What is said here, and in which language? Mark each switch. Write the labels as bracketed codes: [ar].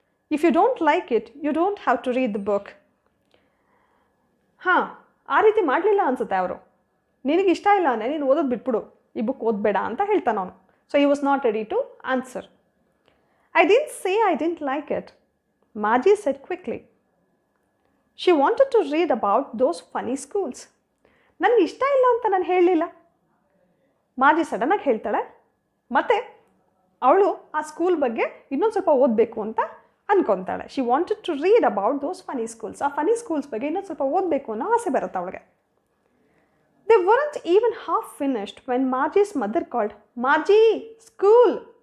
[en] If you don't like it, you don't have to read the book. [kn] ಹಾಂ, ಆ ರೀತಿ ಮಾಡಲಿಲ್ಲ ಅನಿಸುತ್ತೆ ಅವರು. ನಿನಗೆ ಇಷ್ಟ ಇಲ್ಲ ಅಂದರೆ ನೀನು ಓದೋದು ಬಿಟ್ಬಿಡು, ಈ ಬುಕ್ ಓದಬೇಡ ಅಂತ ಹೇಳ್ತಾನೆ ಅವನು. [en] So he was not ready to answer. I didn't say I didn't like it, Margie said quickly. She wanted to read about those funny schools. [kn] ನನಗೆ ಇಷ್ಟ ಇಲ್ಲ ಅಂತ ನಾನು ಹೇಳಲಿಲ್ಲ. ಮಾರ್ಜಿ ಸಡನ್ನಾಗಿ ಹೇಳ್ತಾಳೆ, ಮತ್ತು ಅವಳು ಆ ಸ್ಕೂಲ್ ಬಗ್ಗೆ ಇನ್ನೊಂದು ಸ್ವಲ್ಪ ಓದಬೇಕು ಅಂತ ಅನ್ಕೊತಾಳೆ. [en] She wanted to read about those funny schools. [kn] ಆ ಫನಿ ಸ್ಕೂಲ್ಸ್ ಬಗ್ಗೆ ಇನ್ನೊಂದು ಸ್ವಲ್ಪ ಓದಬೇಕು ಅನ್ನೋ ಆಸೆ ಬರುತ್ತೆ ಅವಳಿಗೆ. [en] They weren't even half finished when Margie's mother called, Margie school.